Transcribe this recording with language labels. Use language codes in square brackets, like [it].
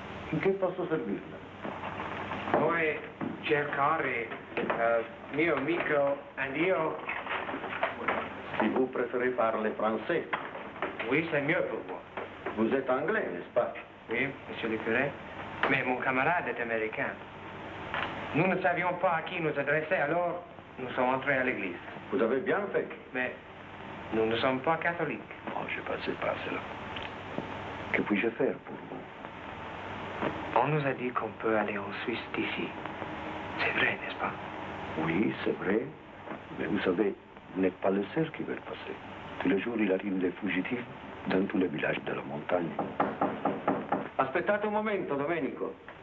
[it] In che posso servirla? Vuoi cercare mio amico and io? [fr] Si vous préférez parler français? Oui, c'est mieux pour moi. Vous êtes anglais, n'est-ce pas? Oui, monsieur le curé. Mais mon camarade est américain. Nous ne savions pas à qui nous adresser, alors nous sommes entrés à l'église. Vous avez bien fait. Mais nous ne sommes pas catholiques. Oh, je passais par cela. Que puis-je faire pour vous? On nous a dit qu'on peut aller en Suisse d'ici. C'est vrai, n'est-ce pas? Oui, c'est vrai. Mais vous savez, vous n'êtes pas le seul qui veut passer. Tous les jours, il arrive des fugitifs dans tous les villages de la montagne. [it] Aspettate un momento, Domenico.